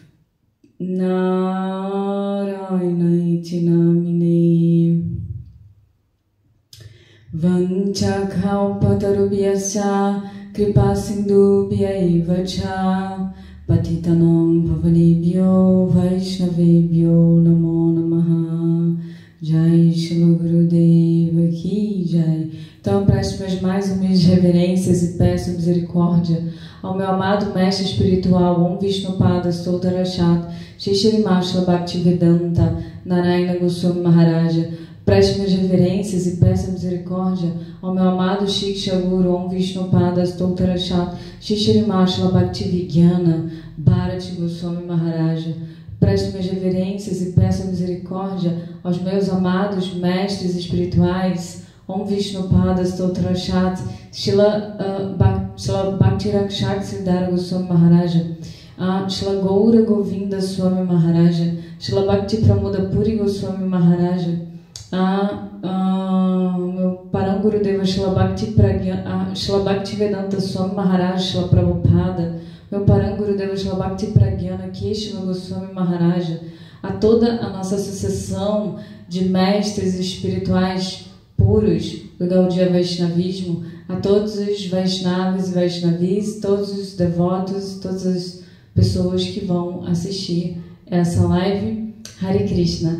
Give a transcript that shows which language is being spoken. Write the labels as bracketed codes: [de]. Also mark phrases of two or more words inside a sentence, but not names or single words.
[sa] नारायणेति नामिने वाञ्छाकल्पतरुभ्यश्च कृपासिन्धुभ्य एव च पतितानाम् पावनेभ्यो वैष्णवेभ्यो नमो नमः [hi] जय श्री गुरुदेव की जय. [pt] Então eu presto minhas mais humildes reverências e peço misericórdia ao meu amado mestre espiritual Om Vishnupada Stoltarashat Shri Shrimashla Bhaktivedanta Narayana Goswami Maharaja. Presto minhas reverências e peço misericórdia ao meu amado Shiksha Guru Om Vishnupada Stoltarashat Shri Shrimashla Bhaktivigyana Bharati Goswami Maharaja. Presto minhas reverências e peço misericórdia aos meus amados mestres espirituais Om Vishnupada Stoltarashat Shila Bhaktirakshak Siddhara Goswami Maharaja, Shila Goura Govinda Swami Maharaja, Shila Bhakti Pramoda Puri Goswami Maharaja, meu Parangurudeva Shila Bhakti Vedanta Swami Maharaja, Shila Prabhupada, meu Parangurudeva Shila Bhakti Pragyana Keshava Goswami Maharaja, a toda a nossa associação de mestres espirituais puros do Gaudiya Vaishnavismo, a todos os Vaishnavas e Vaishnavis, todos os devotos, todas as pessoas que vão assistir essa live, [sa] हरे कृष्ण.